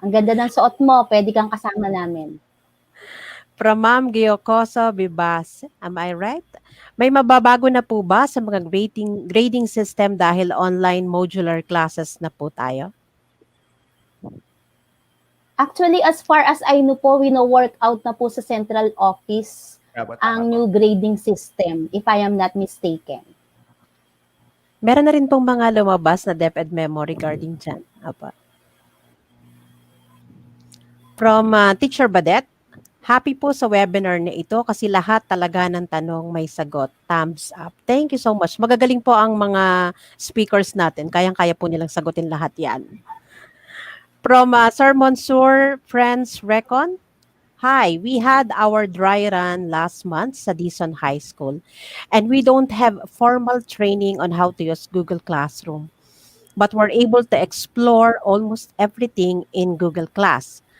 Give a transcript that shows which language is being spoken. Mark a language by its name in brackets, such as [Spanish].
[Filipino] Ang ganda ng suot mo, pwede kang kasama namin. [English] From Ma'am Giocoso Bibas, am I right? [Filipino] May mababago na po ba sa mga grading system dahil online modular classes na po tayo? [English] Actually, as far as I know po, work out [Filipino] na po sa [English] central office ang new grading system, if I am not mistaken. [Filipino] Meron na rin pong mga lumabas na DepEd memo regarding dyan. Apa. From Teacher Badet, happy po sa webinar na ito kasi lahat talaga ng tanong may sagot. [English] Thumbs up. Thank you so much. [Filipino] Magagaling po ang mga speakers natin. Kayang-kaya po nilang sagutin lahat yan. [English] From Sir Monsur Friends Recon, hi, we had our dry run last month sa Dison High School and we don't have formal training on how to use Google Classroom. But we're able to explore almost everything in Google Class.